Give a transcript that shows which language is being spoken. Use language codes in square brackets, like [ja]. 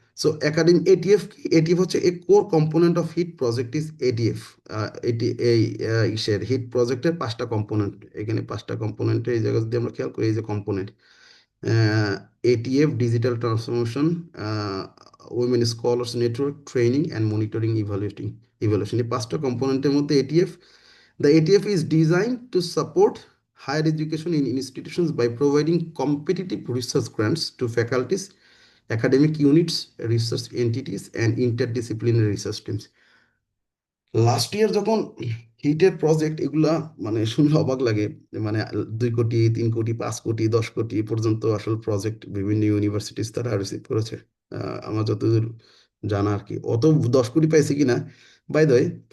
[en] So academy ATF কি, ATF হচ্ছে a core component of HEAT project is ATF. [bn] এটি এই ইসের হিট প্রজেক্টের পাঁচটা কম্পোনেন্ট, এখানে পাঁচটা কম্পোনেন্টে এই জায়গা যদি আমরা খেয়াল করি, [en] এই যে component ATF digital transformation, women scholars network training and monitoring evaluation, [bn] এই পাঁচটা কম্পোনেন্টের মধ্যে ATF, [en] the ATF is designed to support higher education in institutions by providing competitive research grants to faculties, academic units, research entities and interdisciplinary research teams। [bn] Last year যখন হিটের project এগুলা মানে শুনলে অবাক লাগে, মানে 2 কোটি, 3 কোটি, 5 কোটি, 10 কোটি পর্যন্ত আসলে প্রজেক্ট বিভিন্ন ইউনিভার্সিটিস তারা রিসিভ করেছে। আমার যতদূর জানা আর কি, অত 10 কোটি পাইছে কিনা, বাই দ্য ওয়ে।